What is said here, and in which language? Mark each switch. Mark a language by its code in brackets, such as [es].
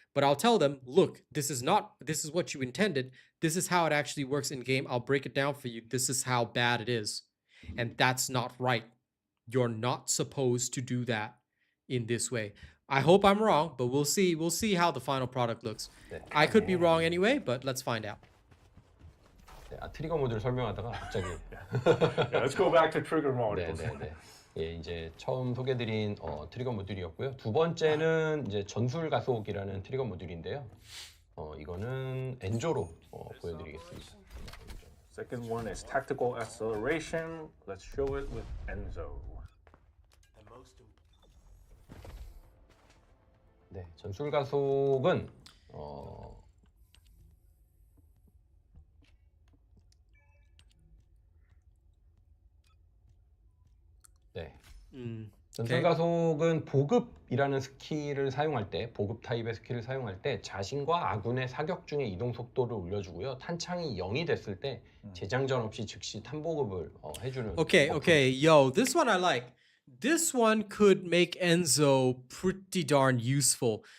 [en] But I'll tell them, look, this is what you intended. This is how it actually works in game. I'll break it down for you. This is how bad it is. And that's not right. You're not supposed to do that in this way. I hope I'm wrong, but we'll see. We'll see how the final product looks. I could be wrong anyway, but let's find out. [ko] 네, 트리거 모드를 설명하다가 갑자기 [en] Yeah, let's go back to trigger mode. 네네네. [ko] 예, 이제 처음 소개드린 트리거 모듈이었고요. 두 번째는 이제 전술 가속이라는 트리거 모듈인데요. 이거는 엔조로 보여드리겠습니다. [en] Second one is tactical acceleration. Let's show it with Enzo. [ko] 네, 전술 가속은 네. 전술 가속은 보급이라는 스킬을 사용할 때, 보급 타입의 스킬을 사용할 때 자신과 아군의 사격 중에 이동 속도를 올려주고요. 탄창이 0이 됐을 때 재장전 없이 즉시 탄보급을 해주는. [en] Okay, yo, this one I like. This one could make Enzo pretty darn useful.